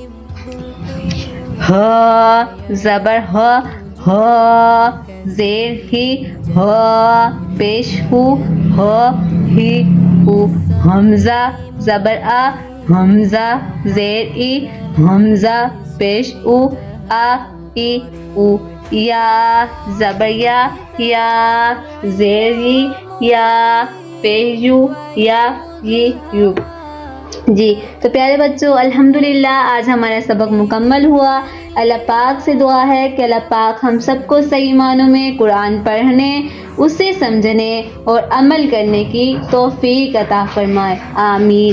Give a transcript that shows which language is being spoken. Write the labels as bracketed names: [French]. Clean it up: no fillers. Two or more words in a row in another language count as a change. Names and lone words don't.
[Urdu] ها زبر ها ها زیر ہی ها پیش ہو ها ہی ہو حمزہ زبر آ حمزہ زیر ای حمزہ پیش او آ ای او یا زبر یا یا زیر ی یا پیش یو یا یہ یو جی تو پیارے بچوں الحمدللہ آج ہمارا سبق مکمل ہوا. اللہ پاک سے دعا ہے کہ اللہ پاک ہم سب کو صحیح معنوں میں قرآن پڑھنے اسے سمجھنے اور عمل کرنے کی توفیق عطا فرمائے آمین.